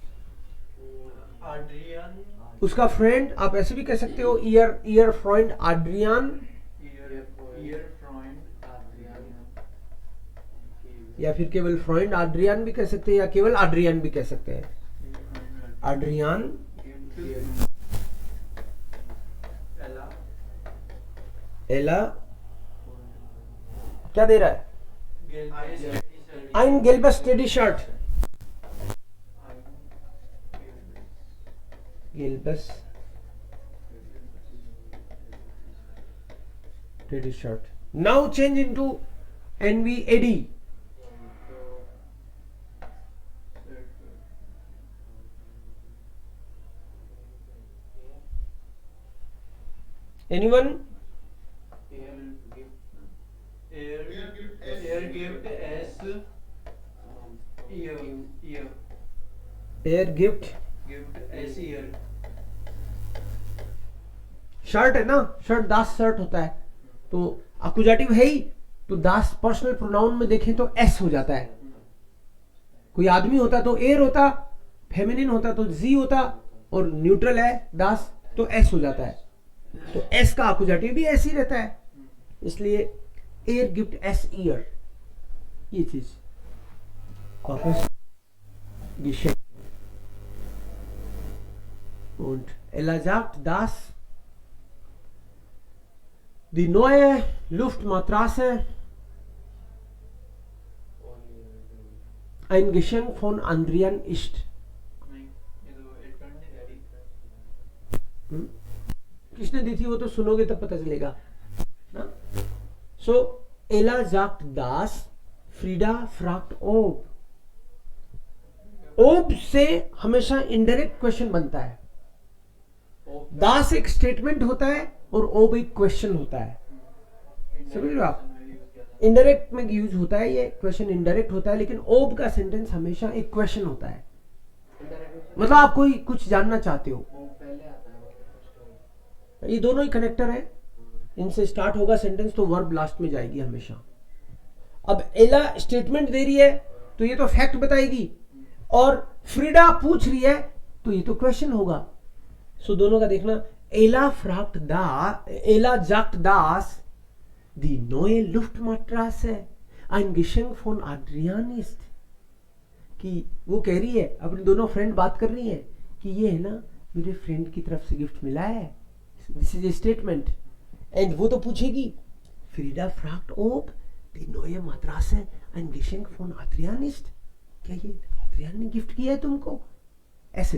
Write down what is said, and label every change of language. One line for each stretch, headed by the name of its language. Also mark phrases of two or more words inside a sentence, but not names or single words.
Hindi: उसका फ्रेंड आप ऐसे भी कह सकते हो,
German: ihr Freund
Hindi: आड्रियान, या फिर केवल फ्रेंड आड्रियान भी कह सकते हैं, या केवल आड्रियान भी कह सकते हैं. आड्रियान एला क्या दे रहा है?
German: Ein gelbes T-Shirt. gelbes T-Shirt.
English: Now change into NVAD. Anyone?
German: er gibt Shirt
Hindi: है ना, शर्ट
German: das Shirt
Hindi: होता है, तो अकुजाटिव है ही, तो दास
English: personal pronoun
Hindi: में देखें तो एस हो जाता है. कोई आदमी होता तो एयर होता, फेमिनिन होता तो जी होता, और न्यूट्रल है दास तो एस हो जाता है. तो एस का अकुजाटिव भी ऐसे ही रहता है, इसलिए
German: er gibt es ihr.
Hindi: ये चीज वापस geschenkt.
German: Und Ella sagt, dass die neue Luftmatratze ein Geschenk von Adrian ist.
Hindi: किसने दी थी वो तो सुनोगे तब पता चलेगा ना.
German: So Ella sagt, dass Frida fragt ob.
Hindi: ओब से हमेशा
English: indirect question
Hindi: बनता है. दास एक स्टेटमेंट होता है और ओब एक क्वेश्चन होता है. समझ रहे हो आप? इनडायरेक्ट में यूज होता है ये क्वेश्चन, इनडायरेक्ट होता है, लेकिन ओब का सेंटेंस हमेशा एक क्वेश्चन होता है. मतलब आप कोई कुछ जानना चाहते हो, ये दोनों ही कनेक्टर है, इनसे स्टार्ट होगा सेंटेंस तो
English: verb last
Hindi: में जाएगी हमेशा. अब एला स्टेटमेंट दे रही है तो ये तो फैक्ट बताएगी, और फ्रीडा पूछ रही है तो ये तो क्वेश्चन होगा. सो दोनों का देखना.
German: एला sagt dass die neue Luftmatratze ein Geschenk von Adrian ist.
Hindi: कि वो कह रही है, अपने दोनों फ्रेंड बात कर रही है कि ये है ना मेरे फ्रेंड की तरफ से गिफ्ट मिला है.
English: this is a statement.
Hindi: एंड वो तो पूछेगी फ्रीडा
German: fragt ob die neue Matratze ein Geschenk von Adrian ist,
Hindi: क्या ये आद्रियान ने गिफ्ट किया है तुमको, ऐसे।